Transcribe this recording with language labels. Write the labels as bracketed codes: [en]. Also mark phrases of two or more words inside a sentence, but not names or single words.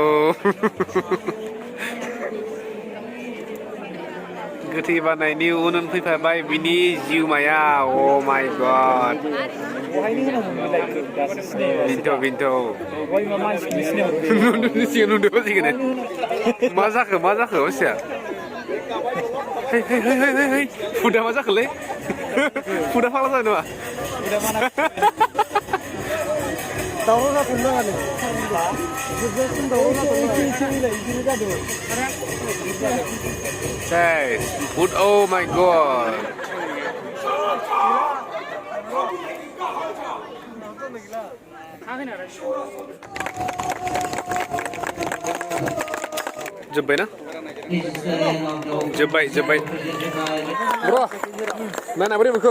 [brx] गोथै बानायनि उन फैफाबाय बिनि जिउमाया [en] oh my god [brx] बिन्थ' मा जाखो मानसिया हुदा मा जाखोलै हुदा फाग्ला जादों नामा दावराव जाथ'नो नाङा जोबजासिम दावराव जाथ'नो नाङा इदिनो जादों [en] Guys, food, oh my god. [brx] जोब्बाय ना जोब्बाय bro नायना बोरै मोनखो